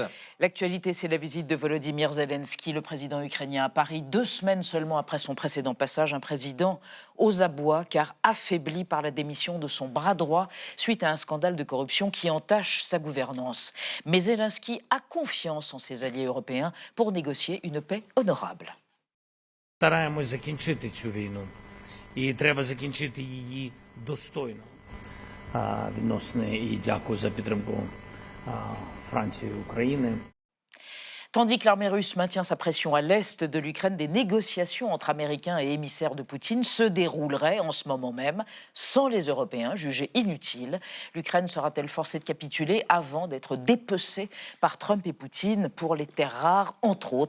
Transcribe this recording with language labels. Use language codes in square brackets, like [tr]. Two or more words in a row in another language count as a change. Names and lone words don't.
[fr] L'actualité, c'est la visite de Volodymyr Zelensky, le président ukrainien, à Paris, 2 semaines seulement après son précédent passage. Un président aux abois, car affaibli par la démission de son bras droit suite à un scandale de corruption qui entache sa gouvernance. Mais Zelensky a confiance en ses alliés européens pour négocier une paix honorable. [uk] Стараємось закінчити цю війну, і треба закінчити її достойно. Відносини і дякую за підтримку Франції і України. [fr] Tandis que l'armée russe maintient sa pression à l'est de l'Ukraine, des négociations entre Américains et émissaires de Poutine se dérouleraient en ce moment même, sans les Européens, jugés inutiles. L'Ukraine sera-t-elle forcée de capituler avant d'être dépecée par Trump et Poutine pour les terres rares, entre autres?